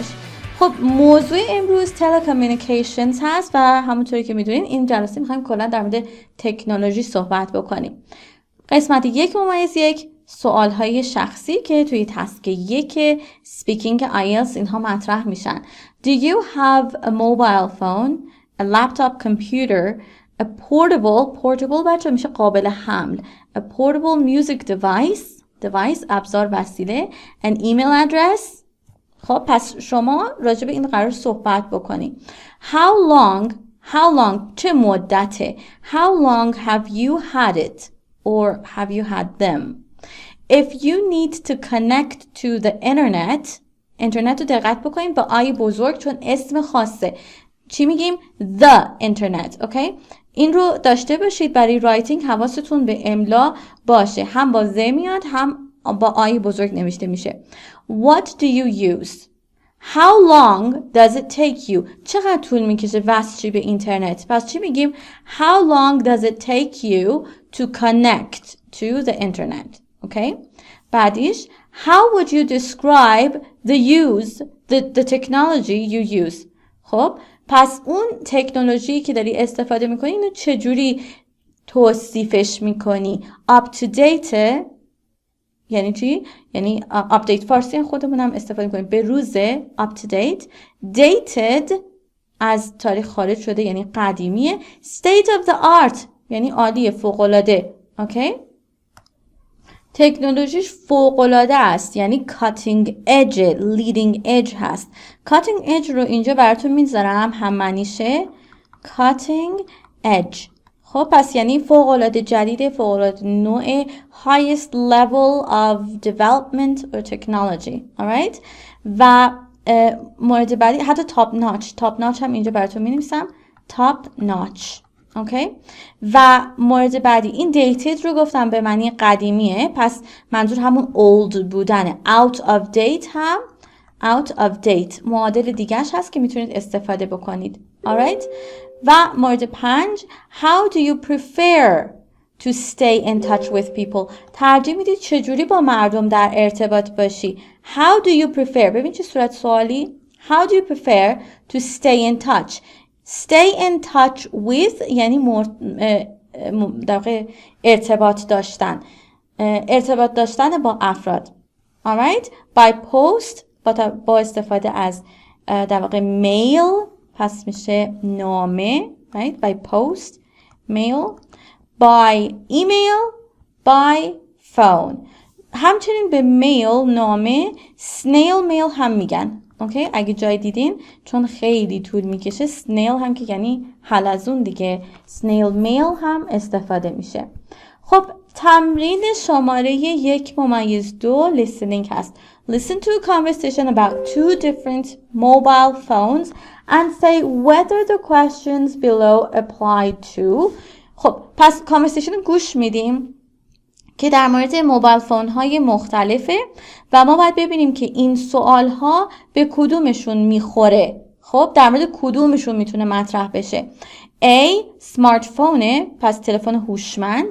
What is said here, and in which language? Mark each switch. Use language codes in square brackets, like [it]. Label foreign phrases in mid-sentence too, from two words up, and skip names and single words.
[fa] خب موضوع امروز telecommunications هست و همونطوری که میدونین این جلسه میخوایم کلا در مورد تکنولوژی صحبت بکنیم. قسمت 1/1 سوالهای شخصی که توی تسک 1 اسپیکینگ آیلتس اینها مطرح میشن. [en] Do you have a mobile phone, a laptop computer, a portable [fa] بچه میشه قابل حمل, [en] a portable music device [fa] ابزار وسیله, [en] an email address. [fa] خب پس شما راجع به این قرار صحبت بکنی. [en] How long [fa] چه مدته؟ [en] How long have you had it or have you had them? If you need to connect to the internet [fa] رو دقت بکنیم با آی بزرگ چون اسم خاصه. چی میگیم؟ [en] the internet. [fa] اوکی؟ این رو داشته باشید برای رایتینگ، حواستون به املا باشه. هم با ز میاد هم با آی بزرگ نوشته میشه. [en] What do you use? How long does it take you? [fa] چقدر طول میکشه وصل به اینترنت؟ پس چی میگیم؟ [en] How long does it take you to connect to the internet? Okay? بعدیش how would you describe the technology you use? [fa] خب پس اون تکنولوژی که داری استفاده میکنی اینو چجوری توصیفش میکنی؟ [en] up to date [fa] یعنی چی؟ یعنی update فارسی خودمونم استفاده میکنیم به روزه [en] up to date. [fa] dated از تاریخ خارج شده یعنی قدیمیه. [en] state of the art [fa] یعنی عالیه، فوق‌العاده. اوکی؟ تکنولوژیش فوق‌العاده است یعنی [en] cutting edge، leading edge [fa] هست. [en] cutting edge [fa] رو اینجا براتون میذارم، هم معنیشه [en] cutting edge. [fa] خب پس یعنی فوق‌العاده جدید، فوق‌العاده نوع [en] highest level of development or technology. alright؟ [fa] و مورد بعدی حتی [en] top notch [fa] هم اینجا براتون می‌نویسم [en] top notch. [fa] اوکی؟ و مورد بعدی این dated رو گفتم به معنی قدیمیه، پس منظور همون old بودنه. [en] out of date [fa] هم [en] out of date [fa] معادل دیگه‌اش هست که میتونید استفاده بکنید. alright؟ و مورد [en] 5 how do you prefer to stay in touch with people؟ [fa] ترجیح میدید چجوری با مردم در ارتباط باشی؟ [en] how do you prefer، [fa] ببین چه صورت سوالی. [en] how do you prefer to stay in touch؟ stay in touch with [fa] یعنی در واقع ارتباط داشتن با افراد. [en] alright؟ by post [fa] با استفاده از در واقع mail، پس میشه نامه. [en] right؟ by post mail، by email، by phone. [fa] همچنین به میل نامه [en] snail mail [fa] هم میگن. اوکی؟ اگه جای دیدین چون خیلی طول میکشه snail هم که یعنی حلزون دیگه، [en] snail mail [fa] هم استفاده میشه. خب تمرین شماره 1/2 listening هست. [en] Listen to a conversation about 2 different mobile phones and say whether the questions below apply to. [fa] خب پس conversation گوش میدیم که در مورد موبایل فون های مختلفه و ما باید ببینیم که این سوال ها به کدومشون میخوره. خب در مورد کدومشون میتونه مطرح بشه. A سمارت فونه، پس تلفن هوشمند.